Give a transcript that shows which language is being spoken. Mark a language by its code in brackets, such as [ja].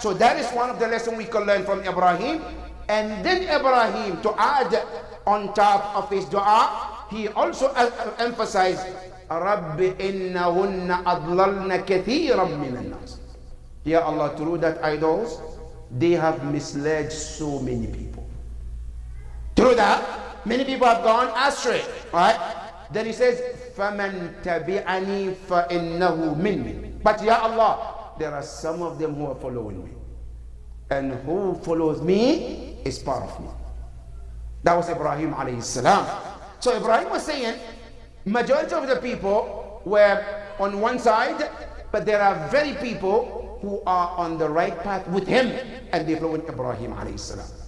[en] So that is one of the lessons we can learn from Ibrahim. And then Ibrahim, to add on top of his dua, he also emphasized, [ar] رَبِّ إِنَّهُنَّ أَضْلَلْنَ كَثِيرًا مِنَ النَّاسِ. [en] Ya Allah, through that idols, they have misled so many people. Through that, many people have gone astray. Right? Then he says, [ar] فَمَنْ تَبِعَنِي فَإِنَّهُ مِنِّي. [en] But Ya Allah, there are some of them who are following me. And who follows me is part of me. That was Ibrahim alayhi salam. So Ibrahim was saying, majority of the people were on one side, but there are very people who are on the right path with him, and they follow Ibrahim alayhi salam.